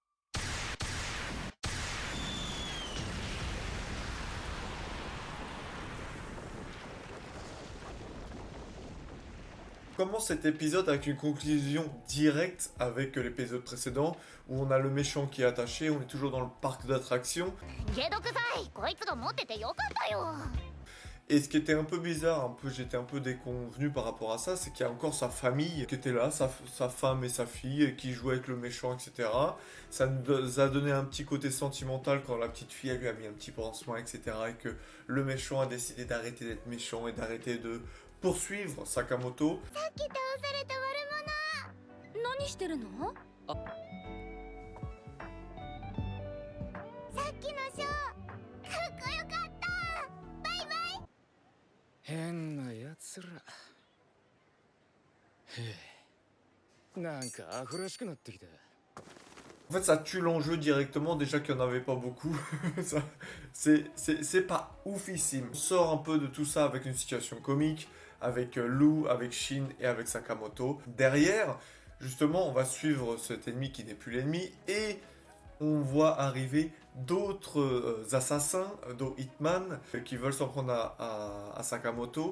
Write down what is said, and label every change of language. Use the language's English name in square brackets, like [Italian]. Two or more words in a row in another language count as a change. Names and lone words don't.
[French] On commence cet épisode avec une conclusion directe avec l'épisode précédent où on a le méchant qui est attaché, on est toujours dans le parc d'attractions. [Japanese] 解毒剤こいつが持っててよかったよ。 [French] Et ce qui était un peu bizarre, j'étais un peu déconvenu par rapport à ça, c'est qu'il y a encore sa famille qui était là, sa femme et sa fille qui jouaient avec le méchant, etc. Ça nous a donné un petit côté sentimental quand la petite fille elle lui a mis un petit pansement, etc. Et que le méchant a décidé d'arrêter d'être méchant et d'arrêter de poursuivre Sakamoto. [Japanese] さっき倒された悪者。何してるの？さっきのショー、かっこよかった。バイバイ。変なやつら。へえ。なんかアフらしくなってきた。 [French] En fait, ça tue l'enjeu directement, déjà qu'il n'y en avait pas beaucoup. C'est pas oufissime. On sort un peu de tout ça avec une situation comique, avec Lou, avec Shin et avec Sakamoto. Derrière, justement, on va suivre cet ennemi qui n'est plus l'ennemi et on voit arriver d'autres assassins, dont Hitman, qui veulent s'en prendre à Sakamoto.